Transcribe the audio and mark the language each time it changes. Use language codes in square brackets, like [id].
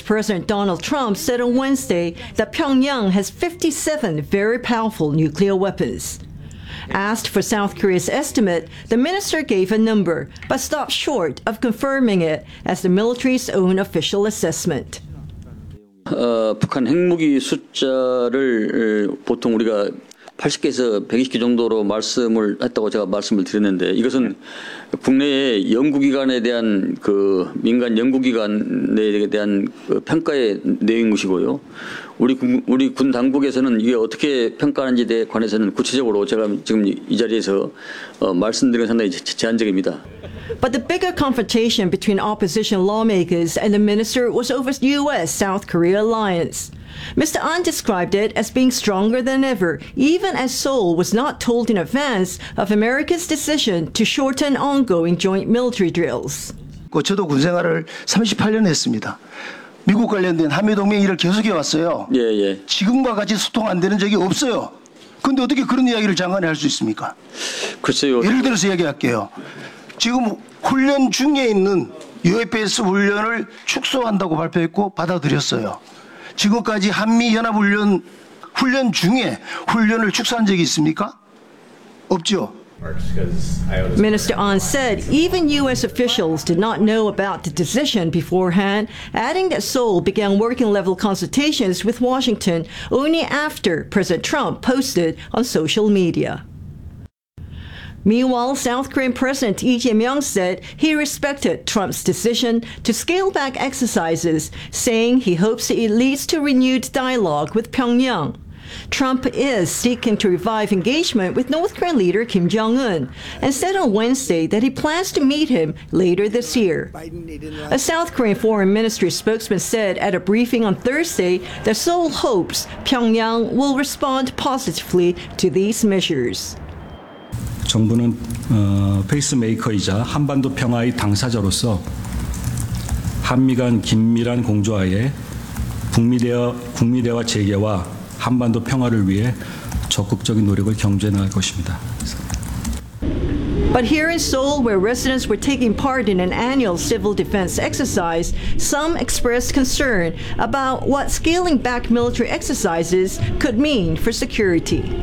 [en] President Donald Trump said on Wednesday that Pyongyang has 57 very powerful nuclear weapons. Asked for South Korea's estimate, the minister gave a number, but stopped short of confirming it as the military's own official assessment. [ko] 북한 핵무기 숫자를 보통 우리가 80개에서 120개 정도로 말씀을 했다고 제가 말씀을 드렸는데 이것은 국내의 연구기관에 대한 그 민간 연구기관에 대한 그 평가의 내용인 것이고요. 우리 군 당국에서는 이게 어떻게 평가하는지에 대해 관해서는 구체적으로 제가 지금 이 자리에서 말씀드린 상당히 제한적입니다. [en] But the bigger confrontation between opposition lawmakers and the minister was over U.S.-South Korea alliance. Mr. Ahn described it as being stronger than ever, even as Seoul was not told in advance of America's decision to shorten ongoing joint military drills. [ko] 저도 군 생활을 38년 했습니다. 미국 관련된 한미동맹 일을 계속해 왔어요. 예. 지금과 같이 소통 안 되는 적이 없어요. 그런데 어떻게 그런 이야기를 장관이 할 수 있습니까? 글쎄요. 예를 들어서 이야기할게요. 지금 훈련 중에 있는 UFS 훈련을 축소한다고 발표했고 받아들였어요. 지금까지 한미연합훈련 훈련 중에 훈련을 축소한 적이 있습니까? 없죠. [en] Minister Ahn said even U.S. officials did not know about the decision beforehand, adding that Seoul began working-level consultations with Washington only after President Trump posted on social media. Meanwhile, South Korean President Lee Jae-myung said he respected Trump's decision to scale back exercises, saying he hopes it leads to renewed dialogue with Pyongyang. Trump is seeking to revive engagement with North Korean leader Kim Jong-un and said on Wednesday that he plans to meet him later this year. A South Korean foreign ministry spokesman said at a briefing on Thursday that Seoul hopes Pyongyang will respond positively to these measures. [ko] 정부는 페이스메이커이자 한반도 평화의 당사자로서 한미 간 긴밀한 공조하에 북미 대화 재개와 한반도 평화를 위해 적극적인 노력을 경주해 나갈 것입니다. [en] But here in Seoul, where residents were taking part in an annual civil defense exercise, some expressed concern about what scaling back military exercises could mean for security.